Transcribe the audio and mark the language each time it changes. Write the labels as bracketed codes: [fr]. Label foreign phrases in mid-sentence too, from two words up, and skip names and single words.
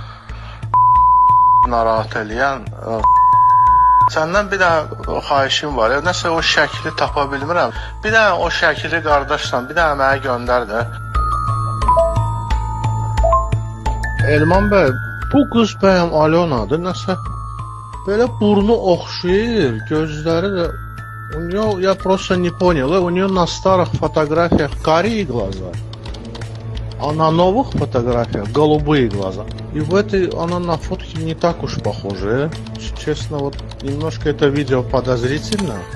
[az] Narahat eləyən səndən bir dənə xahişim var. Nəsə o şəkli tapa bilmirəm. Bir dənə o şəkili qardaşla, bir dənə mənə göndər də. Elman bəy, bu qız bəyəm Alyonadır, nəsə? Böyle burnu oxşayır, gözləri də... [ru] Я просто не понял, у нее на старых фотографиях карие глаза, а на новых фотографиях голубые глаза. И в этой она на фотке не так уж похожа. Честно, вот немножко это видео подозрительно.